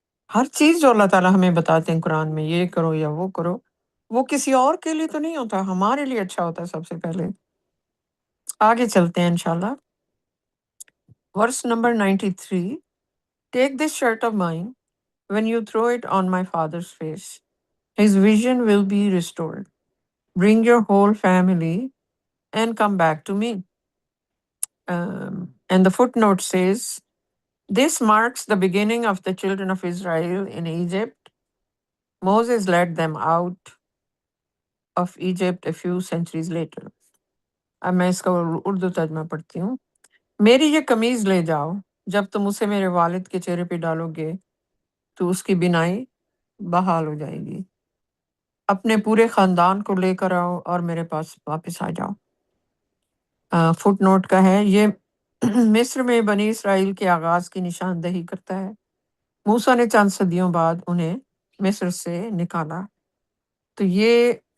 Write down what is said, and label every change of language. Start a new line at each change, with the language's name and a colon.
Urdu: ہر چیز جو اللہ تعالیٰ ہمیں بتاتے ہیں قرآن میں، یہ کرو یا وہ کرو، وہ کسی اور کے لیے تو نہیں ہوتا، ہمارے لیے اچھا ہوتا ہے سب سے پہلے۔ آگے چلتے ہیں انشاءاللہ۔ Verse number 93،
English: Take this shirt of mine, when you throw it on my father's face, his vision will be restored. Bring your whole family and come back to me. And the footnote says, this marks the beginning of the children of Israel in Egypt. Moses led them out of Egypt a few centuries later.
Urdu: اب میں اس کا اردو ترجمہ پڑھتی ہوں۔ میری یہ قمیض لے جاؤ، جب تم اسے میرے والد کے چہرے پہ ڈالو گے تو اس کی بینائی بحال ہو جائے گی۔ اپنے پورے خاندان کو لے کر آؤ اور میرے پاس واپس آ جاؤ۔ فٹ نوٹ کا ہے، یہ مصر میں بنی اسرائیل کے آغاز کی نشاندہی کرتا ہے۔ موسیٰ نے چند صدیوں بعد انہیں مصر سے نکالا۔ تو یہ